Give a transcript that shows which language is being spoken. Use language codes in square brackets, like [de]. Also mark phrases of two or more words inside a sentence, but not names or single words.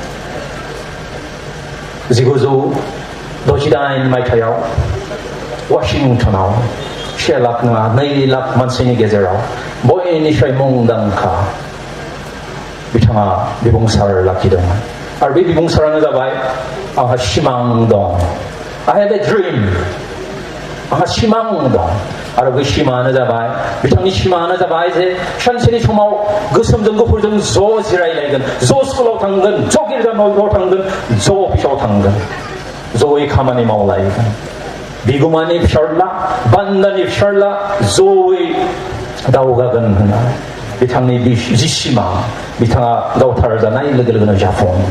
[brx] 1968 मायथाइयाव वाशिंटनाव 1 लाख नङा 2 लाख मानसिनि गेजेराव बयनिफ्राय मुंदांखा बिथाङा बिबुंसार लाखिदोंमोन। आरो बे बिबुंसारानो जाबाय आंहा सिमां दं। [en] I have a dream. [brx] आंहा सिमां दं। आरो बै सिमाङानो जाबाय, बिथांनि सिमाङानो जाबाय जे सानसेनि समाव गोसोमजों गुफुरजों ज' जिरायलायगोन, ज' स्कुलाव थांगोन, ज' गिर्जा न'आव थांगोन, ज' अफिसाव थांगोन, ज'यै खामानि मावलायगोन। बिगुमानि फिसाज्ला, बान्दानि फिसाज्ला ज'यै दावगागोन होननानै बिथांनि जि सिमां बिथाङा गावथार जानाय लोगो लोगोनो जाफुंदों।